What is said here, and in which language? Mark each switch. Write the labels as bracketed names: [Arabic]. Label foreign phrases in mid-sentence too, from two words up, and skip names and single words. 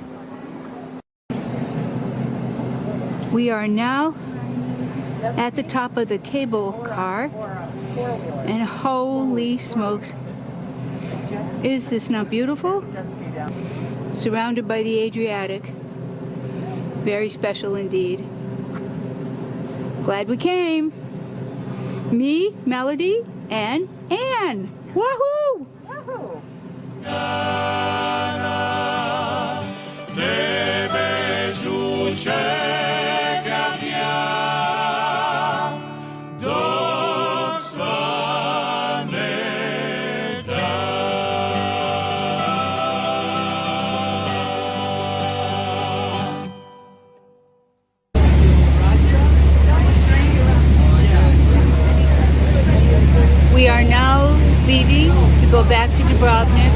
[English] We are now at the top of the cable car, and holy smokes, is this not beautiful? Surrounded by the Adriatic. Very special indeed. Glad we came. Me, Melody, and Anne. Wahoo! [Croatian] Tebe ću čekat ja dok svane dan. [English] We are now leaving to go back to Dubrovnik.